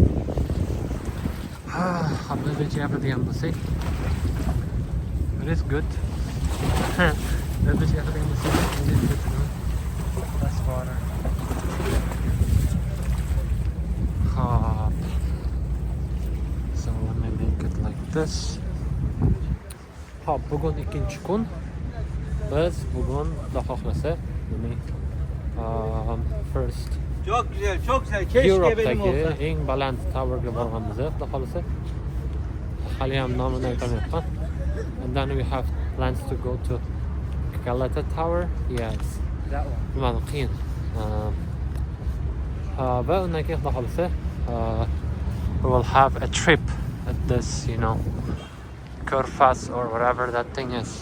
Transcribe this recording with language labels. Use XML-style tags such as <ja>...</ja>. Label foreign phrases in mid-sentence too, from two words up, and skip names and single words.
<en>I'm not very happy with the embassy. It is good. Everybody happy with the embassy. It is good, you know. Less water. So let me make it like this.</en> <uz>Bugun ikkinchi kun. Biz bugun Xudo xohlasa,</uz> <en>first</en> <tr>Çok güzel, çok güzel. Keşke benim olsa.</tr> <uz>Europe'dagi eng baland towerga borganmiz, Xudo xohlasa. Hali ham nomini aytolmayapman.</uz> <en>And then we have plans to go to Galata Tower. Yes. That one.</en> <uz>Nimani qiyin. Va undan keyin Xudo xohlasa,</uz> <en>we will have a trip at this, you know, Kurfas or whatever that thing is.</en>